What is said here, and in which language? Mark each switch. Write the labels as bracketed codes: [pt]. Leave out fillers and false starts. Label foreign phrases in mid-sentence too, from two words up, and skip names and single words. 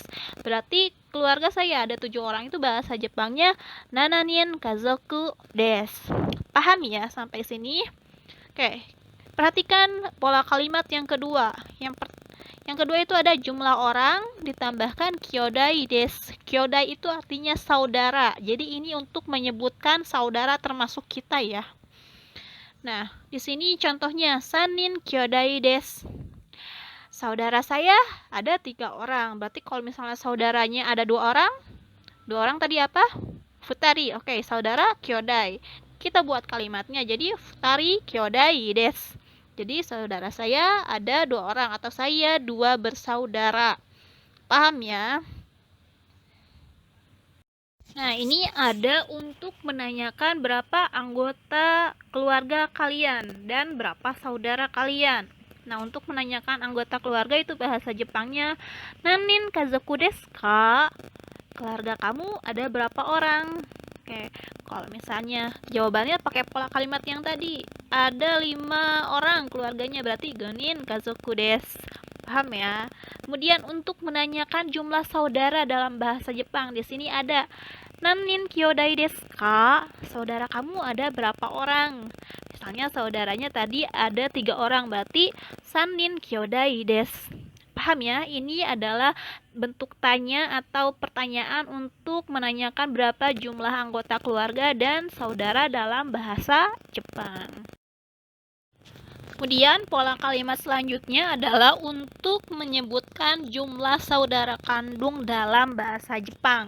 [id] Berarti keluarga saya ada 7 orang itu bahasa Jepangnya [ja] 七人家族です. [id] Paham ya sampai sini? Oke. Perhatikan pola kalimat yang kedua. Yang kedua itu ada jumlah orang ditambahkan [ja] 兄弟です. [id] Kyodai itu artinya saudara. Jadi ini untuk menyebutkan saudara termasuk kita ya. Nah, di sini contohnya [ja] 三人兄弟です. [id] Saudara saya ada 3 orang. Berarti kalau misalnya saudaranya ada 2 orang, 2 orang tadi apa? Futari. Oke, saudara kyodai. Kita buat kalimatnya jadi [ja] 二人兄弟です. [id] Jadi saudara saya ada 2 orang atau saya 2 bersaudara. Paham ya? Nah, ini ada untuk menanyakan berapa anggota keluarga kalian dan berapa saudara kalian. Nah, untuk menanyakan anggota keluarga itu bahasa Jepangnya [ja] 何人家族ですか? [id] Keluarga kamu ada berapa orang? Oke, kalau misalnya jawabannya pakai pola kalimat yang tadi, ada 5 orang keluarganya, berarti [ja] 五人家族です. [id] Paham ya? Kemudian untuk menanyakan jumlah saudara dalam bahasa Jepang, di sini ada [ja] 何人兄弟ですか? [id] Saudara kamu ada berapa orang? Misalnya saudaranya tadi ada 3 orang, berarti [ja] 三人兄弟です. [id] Paham ya? Ini adalah bentuk tanya atau pertanyaan untuk menanyakan berapa jumlah anggota keluarga dan saudara dalam bahasa Jepang. Kemudian pola kalimat selanjutnya adalah untuk menyebutkan jumlah saudara kandung dalam bahasa Jepang.